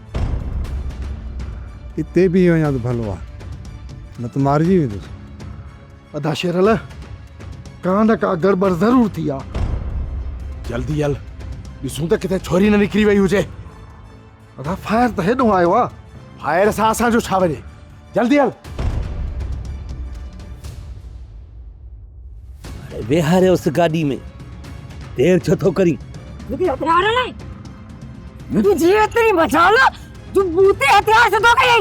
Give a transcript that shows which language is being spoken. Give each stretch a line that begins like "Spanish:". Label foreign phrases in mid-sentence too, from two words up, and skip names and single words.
Sindhi: हिते बि वञा त भलो आहे, न त मारिजी वेंदुसि। अदा शेरल, का न का गड़बड़ ज़रूर थी आहे। जल्दी हल, ॾिसूं त किथे छोरी न निकिरी वई हुजे। अदा फायर त हेॾो आयो आहे, फायर सां असांजो छा वञे। जल्दी हल। वेहारे उस गाड़ी में देर छो थो करी?
Hindi: हथियार नहीं, तू जीव तेरी बचा लो, तू बूते हथियार से तो गई।